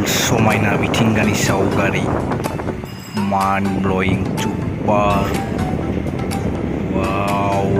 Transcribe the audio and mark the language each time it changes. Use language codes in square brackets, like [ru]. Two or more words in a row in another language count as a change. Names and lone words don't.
[brx] समायना मिथिंगानि सावगारि [en] mind blowing super wow